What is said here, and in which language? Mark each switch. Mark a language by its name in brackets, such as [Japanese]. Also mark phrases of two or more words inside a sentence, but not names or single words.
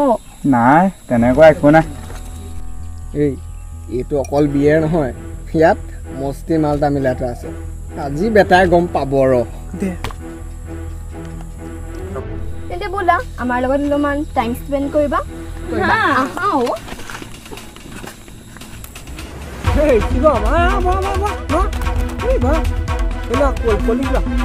[Assamese] নাই তেনেকুৱা একো নাই এইটো অকল বিয়েৰ নহয় ইয়াত মস্তি মালটা মিলাই থোৱা আছে আজি বেটাই গম পাব ৰ দে তেন্তে ব'লা আমাৰ লগত অলপমান টাইম স্পেণ্ড কৰিবা আহা অ' [Spanish] Hey, chico, va. Hey, va. Hola, ¿cuál es la?